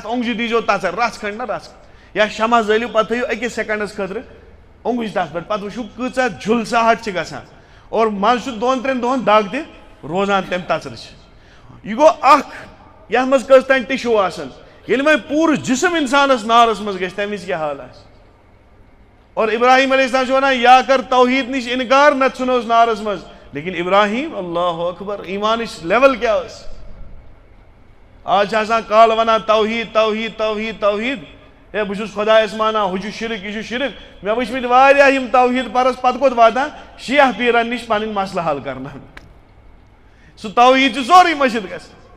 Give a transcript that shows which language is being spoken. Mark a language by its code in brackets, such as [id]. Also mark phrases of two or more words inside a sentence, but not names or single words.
[ks] اونٛگجہِ دیٖزیو تژر رژھ کھنٛڈ نہ رژھ یا شمع زٲلِو پتہٕ تھٲیِو 1 سیکنڈس خٲطرٕ اونٛگُج تتھ پٮ۪ٹھ پتہٕ وٕچھِو کۭژاہ جُلساہٹ چھِ گژھان اور منٛزٕ چھُ 2-3 دۄہن دگ تہِ روزان تمہِ تژرٕچ یہِ گوٚو اکھ یتھ منٛز کٔژ تانۍ ٹِشوٗ آسان ییٚلہِ وۄنۍ پوٗرٕ جسم انسانس نارس منٛز گژھِ تمہِ وِزِ کیٛاہ حال آسہِ اور ابراہیم علیہ السلام چھُ ونان یا کر توحیٖد نِش انکار نتہٕ ژھٕنوس نارس منٛز لیکن ابراہیم اللہ اکبر ایمانٕچ لیول کیٛاہ ٲس آز چھِ آسان کالہٕ ونان توحیٖد توحیٖد توحیٖد توحیٖد ہے بہٕ چھُس خۄدایس مانان ہُہ چھُ شرک یہِ چھُ شرک مےٚ وٕچھمٕتۍ واریاہ یِم توحیٖد پرس پتہٕ کوٚت واتان شیعہ پیٖرن نِش پنٕنۍ مسلہٕ حل کرناونہِ سُہ توحیٖد چھُ سورُے مٔشِد گژھان